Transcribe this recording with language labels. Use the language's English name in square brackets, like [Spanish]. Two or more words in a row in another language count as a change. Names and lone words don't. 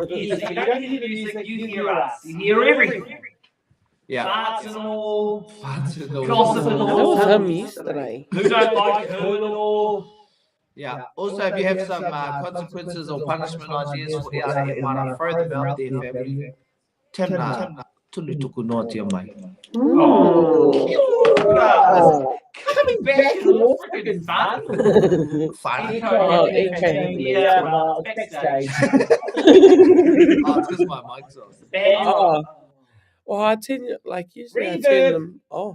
[English] Yes, if you don't hear the music, you hear us. You hear everything. Yeah. Farts and all, Gossip and gossip and That was all. him yesterday. Who don't like her and all. Yeah. Also, if you have some consequences or punishment ideas for Iara e Mana, throw them out there, family. [Māori] Tēnā, tunu tuku noa tia mai. [English] Coming back is all freaking fun. Fun. Yeah, backstage. Oh, it's because my mic's off. Oh. Well, I tend to, like, usually I turn them off.